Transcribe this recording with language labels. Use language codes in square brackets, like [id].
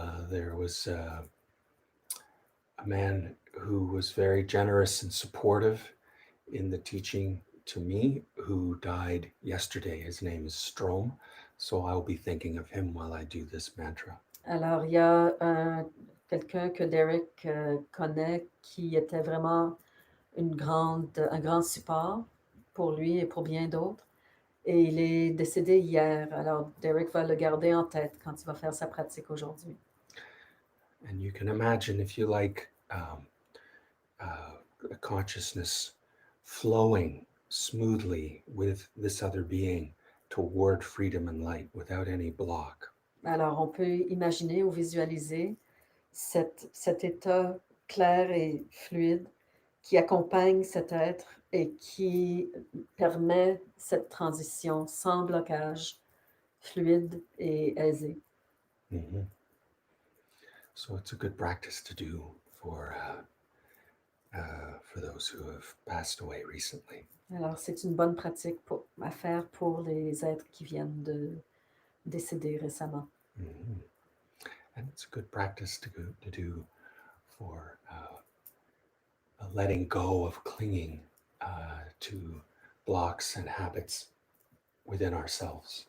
[en] There was a man who was very generous and supportive in the teaching to me, who died yesterday. His name is Strom, so I'll be thinking of him while I do this mantra. [fr] Alors, il y a quelqu'un que Derek connaît qui était vraiment un grand support pour lui et pour bien d'autres. Et il est décédé hier. Alors, Derek va le garder en tête quand il va faire sa pratique aujourd'hui. [en] And you can imagine, if you like, a consciousness flowing smoothly with this other being toward freedom and light without any block. [fr] Alors, on peut imaginer ou visualiser cet état clair et fluide qui accompagne cet être et qui permet cette transition sans blocage, fluide et aisée. Mm-hmm. [en] So it's a good practice to do for those who have passed away recently. [fr] Alors, c'est une bonne pratique à faire pour les êtres qui viennent de décéder récemment. Mm-hmm. [en] And it's a good practice to do for letting go of clinging to blocks and habits within ourselves.